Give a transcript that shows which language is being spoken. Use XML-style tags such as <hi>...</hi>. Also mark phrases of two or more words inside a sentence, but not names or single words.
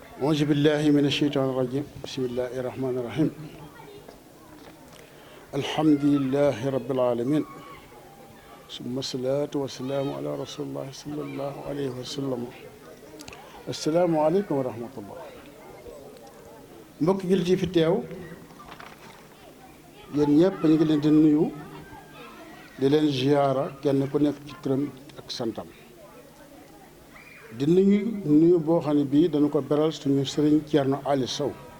<ar>أعوذ بالله من الشيطان الرجيم بسم الله الرحمن الرحيم الحمد لله رب العالمين ثم الصلاة والسلام على رسول الله صلى الله عليه وسلم السلام عليكم ورحمة الله</ar> <wo>mbokk jullit yi fi teew yéen ñëpp ñu ngi leen di nuyu di leen ziyaara kenn ku nekk ci turam ak santam di nuyu boo xam ne bii dañu ko beral suñu sëriñ Thierno Ali Sow</wo>